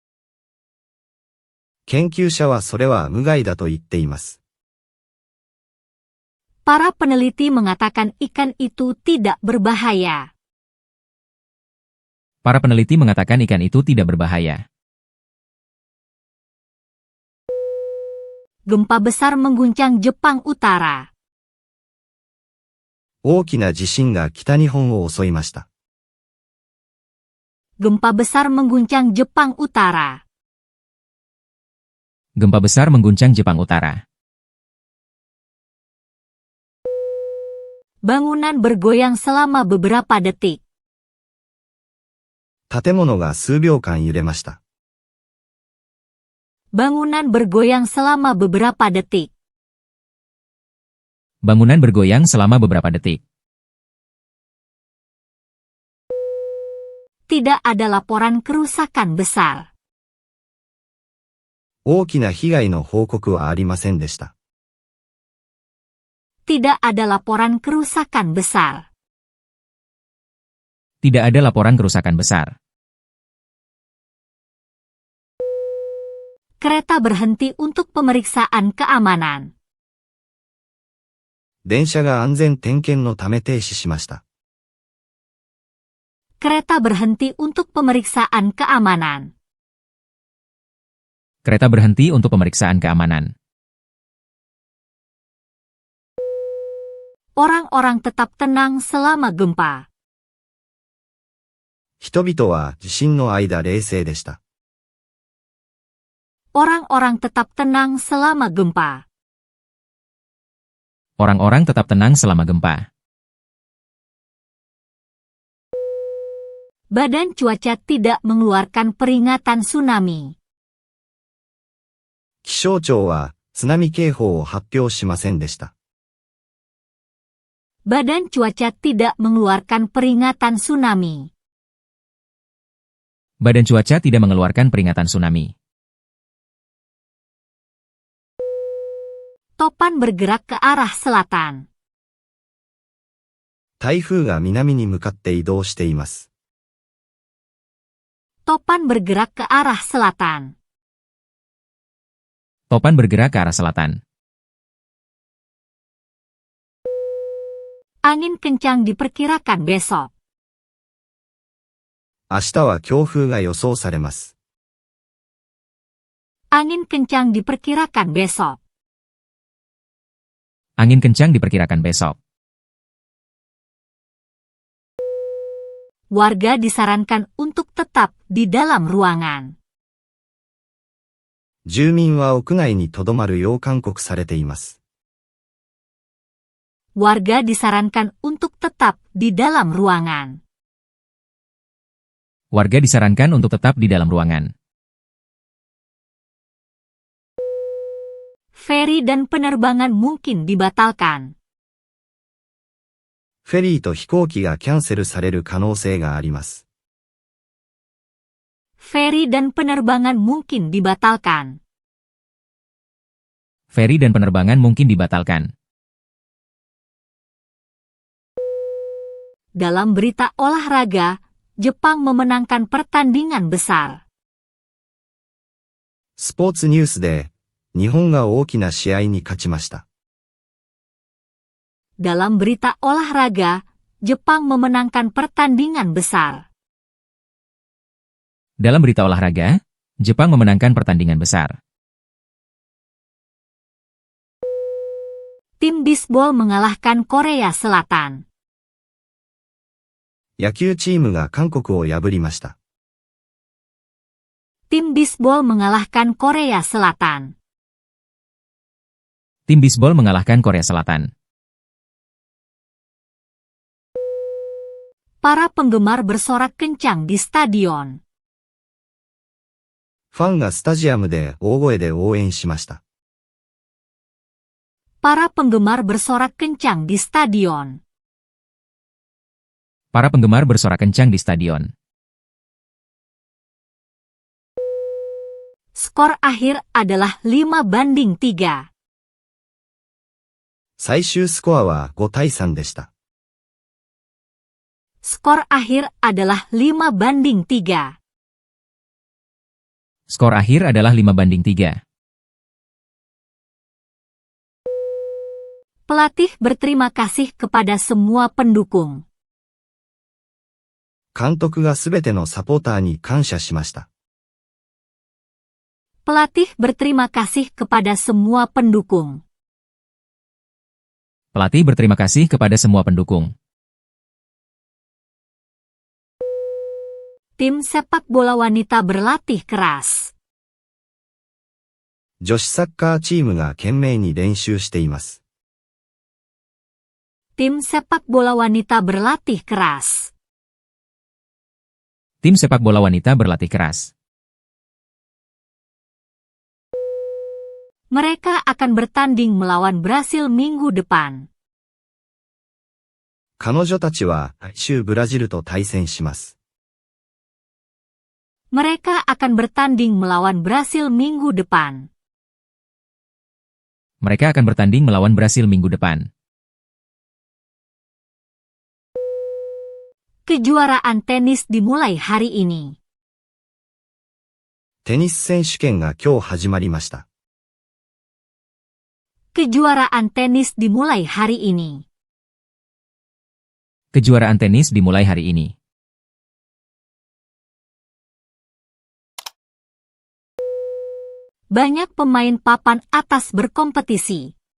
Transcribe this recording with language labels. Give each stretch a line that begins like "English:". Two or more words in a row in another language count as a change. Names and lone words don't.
Japanese: 研究者はそれは無害だと言っています。
Indonesian: Para peneliti mengatakan ikan itu tidak berbahaya. Para peneliti mengatakan ikan itu tidak berbahaya. Gempa besar mengguncang Jepang Utara.
Japanese: 大きな地震が北日本を襲いました。
Indonesian: Gempa besar mengguncang Jepang Utara. Gempa besar mengguncang Jepang Utara. Bangunan bergoyang selama beberapa detik.
Japanese: 建物が数秒間揺れました。
Indonesian: Bangunan bergoyang selama beberapa detik. Bangunan bergoyang selama beberapa detik. Tidak ada laporan kerusakan besar.
Japanese: 大きな被害の報告はありませんでした。
Indonesian: Tidak ada laporan kerusakan besar. Tidak ada laporan kerusakan besar. Kereta berhenti untuk pemeriksaan keamanan.
Japanese: 電車が安全点検のため停止しました。
Indonesian: Kereta berhenti untuk pemeriksaan keamanan. Kereta berhenti untuk pemeriksaan keamanan. Orang-orang tetap tenang selama gempa.
Japanese: 人々は地震の間冷静でした。
Indonesian: Orang-orang tetap tenang selama gempa. Orang-orang tetap tenang selama gempa. Badan cuaca tidak mengeluarkan peringatan tsunami.
Japanese: 気象庁は津波警報を発表しませんでした。
Indonesian: Badan cuaca tidak mengeluarkan peringatan tsunami. Badan cuaca tidak mengeluarkan peringatan tsunami. Topan bergerak ke arah selatan.
Japanese: 台風が南に向かって移動しています。
Indonesian: Topan bergerak ke arah selatan. Topan bergerak ke arah selatan. Angin kencang diperkirakan besok.
Japanese: 明日は強風が予想されます。
Indonesian: Angin kencang diperkirakan besok. Angin kencang diperkirakan besok. Warga disarankan untuk tetap di dalam ruangan.
Japanese: 住民は屋外に留まるよう勧告されています。
Indonesian: Warga disarankan untuk tetap di dalam ruangan. Warga disarankan untuk tetap di dalam ruangan. Feri dan penerbangan mungkin dibatalkan.
Japanese: フェリーと飛行機がキャンセルされる可能性があります。
Indonesian: Feri dan penerbangan mungkin dibatalkan. Feri dan penerbangan mungkin dibatalkan. Dalam berita olahraga, Jepang memenangkan pertandingan besar.
Japanese: スポーツニュースで、日本が大きな試合に勝ちました。
Indonesian: Dalam berita olahraga, Jepang memenangkan pertandingan besar. Dalam berita olahraga, Jepang memenangkan pertandingan besar. Tim bisbol mengalahkan Korea Selatan.
Japanese: 野球チームが韓国を破りました。
Indonesian: Tim bisbol mengalahkan Korea Selatan. Tim bisbol mengalahkan Korea Selatan. Para penggemar bersorak kencang di stadion.
Japanese: ファンがスタジアムで大声で応援しました。
Indonesian: Para penggemar bersorak kencang di stadion. Para penggemar bersorak kencang di stadion. Skor akhir adalah 5-3.
Japanese: 最終スコアは5対3でした。
Indonesian: Skor akhir adalah 5-3. Skor akhir adalah 5-3. Pelatih berterima kasih kepada semua pendukung.
Japanese: 監督がすべてのサポーターに感謝しました。
Indonesian: Pelatih berterima kasih kepada semua pendukung. Pelatih berterima kasih kepada semua pendukung. Tim sepak bola wanita berlatih keras.
Japanese: 女子サッカーチームが懸命に練習しています。
Indonesian: Tim sepak bola wanita berlatih keras. Tim sepak bola wanita berlatih keras. Mereka akan bertanding melawan Brasil minggu depan.
Japanese: 彼女たちは来週ブラジルと対戦します。
Indonesian: Mereka akan bertanding melawan Brasil minggu depan. Mereka akan bertanding melawan Brasil minggu depan. Kejuaraan tenis dimulai hari ini.
Japanese: テニス選手権が今日始まりました。
Indonesian: Kejuaraan tenis dimulai hari ini. Kejuaraan tenis dimulai hari ini. Banyak pemain papan atas berkompetisi.